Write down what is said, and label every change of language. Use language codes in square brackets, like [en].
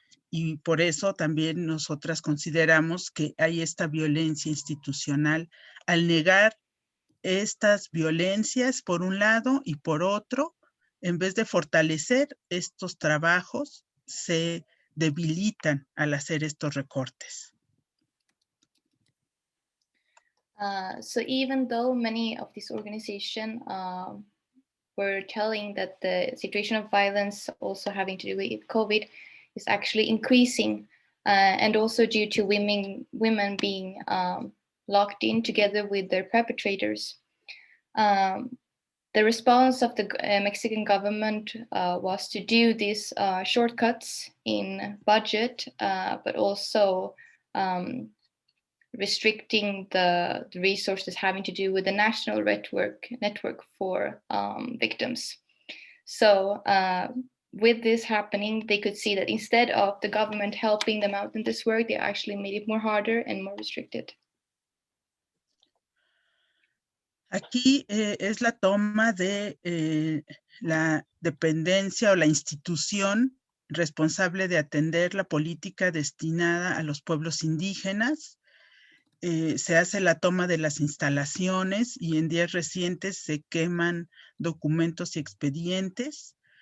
[es] Y por eso también nosotras consideramos que hay esta violencia institucional al negar estas violencias por un lado y por otro, en vez de fortalecer estos trabajos, se debilitan al hacer estos recortes. [en] So even though many of these organizations were telling that the situation of violence also having to do with COVID is actually increasing, and also due to women being locked in together with their perpetrators. The response of the Mexican government was to do these shortcuts in budget, but also restricting the resources having to do with the national network for victims. So with this happening, they could see that instead of the government helping them out in this work, they actually made it more harder and more restricted. [es] Aquí es la toma de la dependencia o la institución responsable de atender la política destinada a los pueblos indígenas. Se hace la toma de las instalaciones y en días recientes se queman documentos y expedientes.